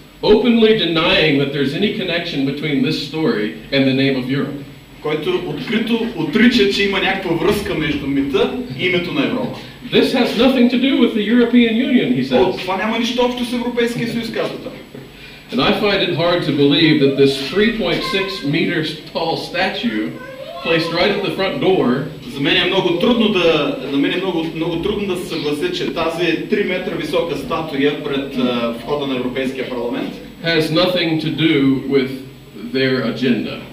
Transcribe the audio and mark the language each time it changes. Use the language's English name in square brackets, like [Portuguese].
[English] openly denying that there's any connection between this story and the name of Europe. [Bulgarian] Който открито отрича, че има някаква връзка между мита и името на Европа. [English] This has nothing to do with the European Union, he says. [Bulgarian] Това няма нищо общо с Европейския съюз, казва той. [English] And I find it hard to believe that this 3.6 meters tall statue placed right at the front door. [Bulgarian] За мен е много трудно да се съглася, че тази 3 метра висока статуя пред входа на Европейския парламент [English] has nothing to do with their agenda.